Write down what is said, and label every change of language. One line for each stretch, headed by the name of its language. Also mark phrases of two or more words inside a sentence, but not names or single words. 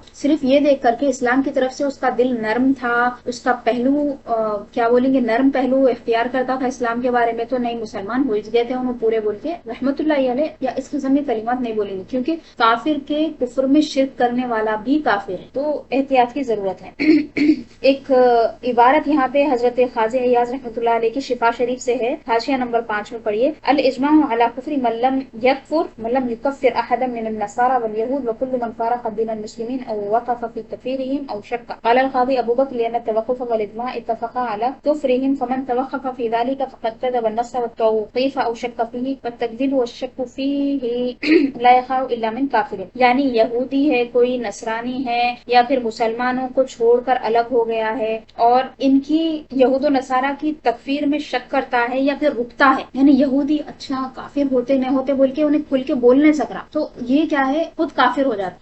Hindi: सिर्फ ये देख करके इस्लाम की तरफ से उसका दिल नर्म था, उसका पहलू क्या बोलेंगे, नर्म पहलू इख्तियार करता था इस्लाम के बारे में, तो नहीं मुसलमान हो गए थे उन्होंने पूरे बोल के
Arabic: رحمة الله عليه
Hindi: या इस किस्म की कलिमात नहीं बोलेंगे, क्योंकि काफिर के कुफ्र में शिरक करने वाला भी काफिर है। तो एहतियात की जरूरत है। एक इबारत यहाँ पे हजरत ख्वाजा इयाज
Arabic: رحمة الله عليه
Hindi: की शिफा शरीफ से है, हाशिया नंबर 5 में पढ़िए।
Arabic: الإجماع على كفر من لم يكفر من لم يكفر أحدا من النصارى واليهود وكل من فارق دين المسلمين أو وقف في تكفيرهم أو شك. قال القاضي أبو بكر لأن التوقف والإجماع اتفقا على كفرهم فمن توقف في ذلك فقد كذب النص والتوقيف أو شك فيه فالتكذيب والشك فيه لا يقع إلا من كافر.
Hindi: यानी यहूदी है, कोई नसरानी है, या फिर मुसलमानों को छोड़कर अलग हो गया है और इनकी यहूद व नसारा की तकफीर में शक करता है या फिर रुकता है, यानी यहूदी अच्छा काफिर होते न होते बोल के उन्हें खुल के बोल नहीं सक रहा, तो ये क्या है, खुद काफिर हो जाता।